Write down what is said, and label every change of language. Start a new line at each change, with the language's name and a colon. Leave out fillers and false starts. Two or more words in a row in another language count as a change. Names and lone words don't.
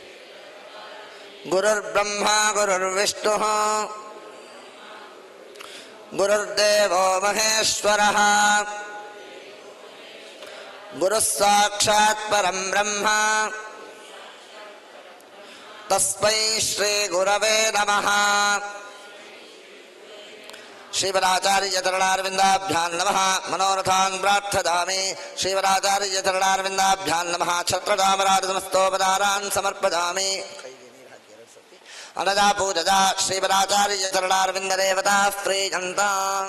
Sanskrit: गुरुर्ब्रह्मा गुरुर्विष्णुः ಗುರುರ್ದೇವೋ ಮಹೇಶ್ವರಃ ಗುರುಃ ಸಾಕ್ಷಾತ್ ಪರಂ ಬ್ರಹ್ಮ ತಸ್ಮೈ ಶ್ರೀ ಗುರವೇ ನಮಃ. ಶ್ರೀವರಾಚಾರ್ಯ ಚರಣಾರವಿಂದಾಭ್ಯಾಂ ನಮಃ. ಮನೋರಥಾನ್ ಪ್ರಾರ್ಥಯಾಮಿ. ಶ್ರೀವರಾಚಾರ್ಯ ಚರಣಾರವಿಂದಾಭ್ಯಾಂ ನಮಃ. ಛತ್ರಚಾಮರಾಜ ಸಮಸ್ತೋಪಚಾರಾನ್ ಸಮರ್ಪಯಾಮಿ. ಅನಜಾ ಪೂಜಾ ಶ್ರೀವರಾಚಾರ್ಯ ಚರಣಾರವಿಂದರೇವತಾ ಪ್ರೀಯಂತಾಂ.